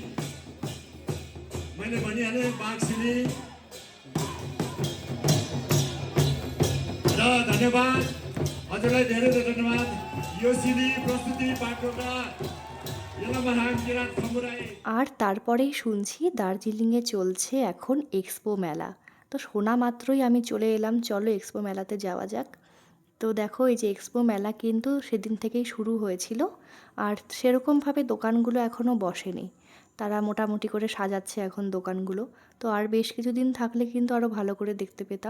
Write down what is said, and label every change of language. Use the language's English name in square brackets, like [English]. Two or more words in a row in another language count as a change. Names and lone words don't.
[Nepali] मैले भनिहालेँ पाक सिली र धन्यवाद हजुरलाई धेरै धेरै धन्यवाद यो सिली प्रस्तुति पाठोका यलामहाङ किरात खमुराई [Bangla] আর তারপরেই শুনছি দার্জিলিংয়ে চলছে এখন এক্সপো মেলা। তো শোনা মাত্রই আমি চলে এলাম, চলো এক্সপো মেলাতে যাওয়া যাক। তো দেখো এই যে এক্সপো মেলা কিন্তু সেদিন থেকেই শুরু হয়েছিল, আর সেরকমভাবে দোকানগুলো এখনও বসেনি। তারা মোটামুটি করে সাজাচ্ছে এখন দোকানগুলো। তো আর বেশ কিছুদিন থাকলে কিন্তু আরও ভালো করে দেখতে পেতাম।